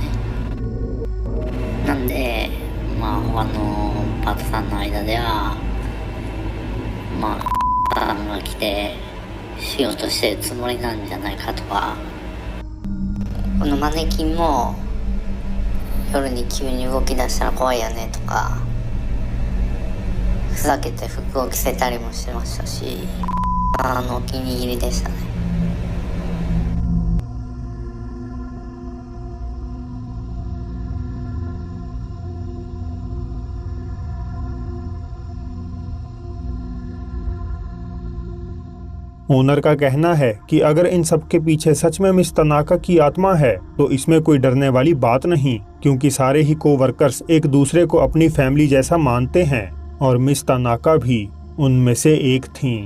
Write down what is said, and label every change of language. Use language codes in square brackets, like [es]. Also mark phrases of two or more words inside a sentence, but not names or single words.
[ja] なんで他のパートさんの間ではさんが来てしようとしてるつもりなんじゃないかとか、このマネキンも夜に急に動き出したら怖いよねとか、ふざけて服を着せたりもしてましたし、お気に入りでしたね。 [hi] ओनर का कहना है कि अगर इन सब के पीछे सच में मिस तनाका की आत्मा है तो इसमें कोई डरने वाली बात नहीं, क्योंकि सारे ही कोवर्कर्स एक दूसरे को अपनी फैमिली जैसा मानते हैं और मिस तनाका भी उनमें से एक थीं।